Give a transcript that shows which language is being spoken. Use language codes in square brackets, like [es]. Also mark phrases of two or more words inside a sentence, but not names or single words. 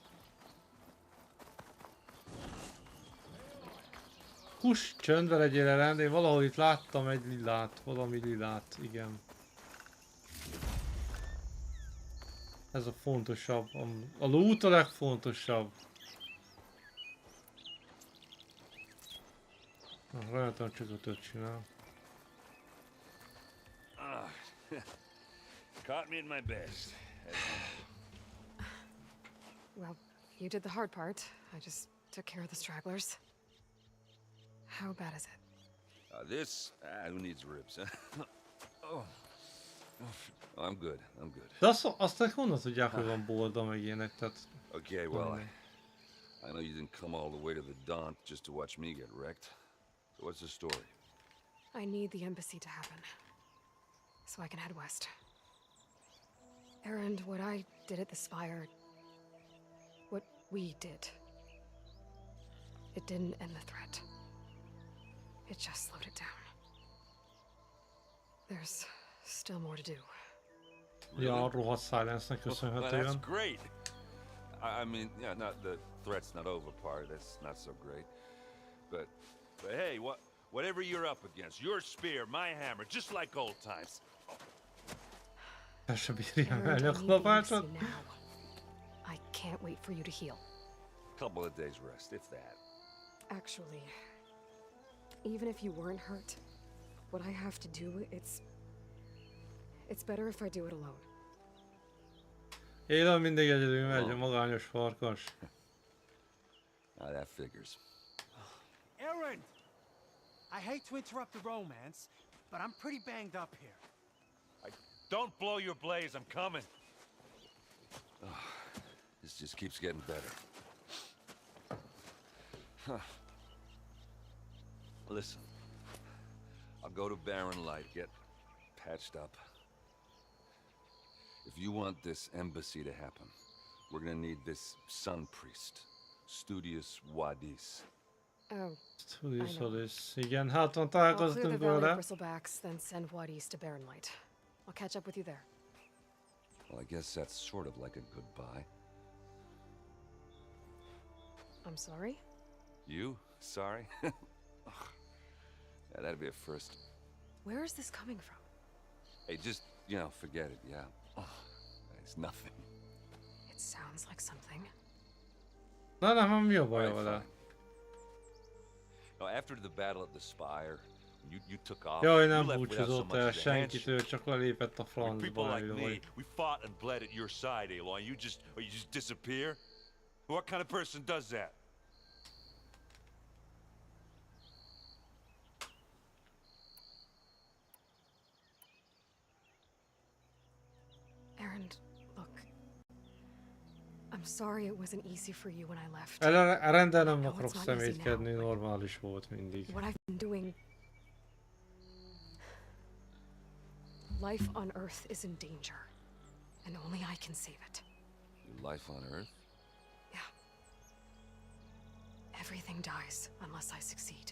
[hu] Hús, csöndbe legyél rend, én valahol itt láttam egy lilát, valami lilát, igen. Ez a fontosabb, a loot a legfontosabb. Remélem csak ötöt csinál. [en] Caught me in my best. Well, you did the hard part. I just took care of the stragglers. How bad is it? Who needs ribs, huh? Oh, I'm good. [hu] De azt honnan tudják, hogy van bolda meg ilyenek, tehát... [en] Okay, well, I know you didn't come all the way to the Daunt just to watch me get wrecked. So what's the story? I need the embassy to happen, so I can head west. Erend, what I did at the Spire, what we did, it didn't end the threat. It just slowed it down. There's still more to do. [hu] Ja, a rohadt silence-nek [en] Well, [hu] köszönhetően. [en] that's great. I mean, yeah, not the threat's not over part. That's not so great. But hey, whatever you're up against, your spear, my hammer, just like old times. [hu] El se bírja [en] Erend, [hu] emelni a [en] I need the [hu] kalapácsot. [en] embassy now. I can't wait for you to heal. Couple of days rest, if that. Actually, even if you weren't hurt, what I have to do, it's better if I do it alone. [hu] Élen mindig egyedül megy a magányos farkas. [en] That figures. Erend! I hate to interrupt the romance, but I'm pretty banged up here. Don't blow your blaze, I'm coming. This just keeps getting better. Huh. Listen, I'll go to Barren Light, get patched up. If you want this embassy to happen, we're gonna need this sun priest, Studius Wadis. Oh, [hu] Tudis, igen, hát van [en] I'll clear the [hu] találkoztunk [en] Valley of [hu] vele. [en] Bristlebacks, then send Wad East to Barren Light. I'll catch up with you there. Well, I guess that's sort of like a goodbye. I'm sorry? You? Sorry? Ugh. Yeah, that'd be a first. Where is this coming from? Hey, just, forget it, yeah. Ugh, it's nothing. It sounds like something. [hu] Na nem, mi a baj [en] Alright, [hu] vele? [en] fine. No, after the battle at the Spire, you took off. [hu] Jaj, [en] you [hu] nem [en] left without so [hu] búcsúzott [en] much [hu] el [en] as a handshake. [hu] senkitől, csak lelépett a [en] When people [hu] francba, [en] like me, Aloy. we fought and bled at your side, Aloy. You just disappear? What kind of person does that? Erend, look. I'm sorry it wasn't easy for you when I left. [hu] Rendben nem [en] No, [hu] akarok [en] it's not easy [hu] szemétkedni, [en] now, but- [hu] normális volt mindig. [en] What I've been doing... Life on Earth is in danger. And only I can save it. Your life on Earth? Yeah. Everything dies unless I succeed.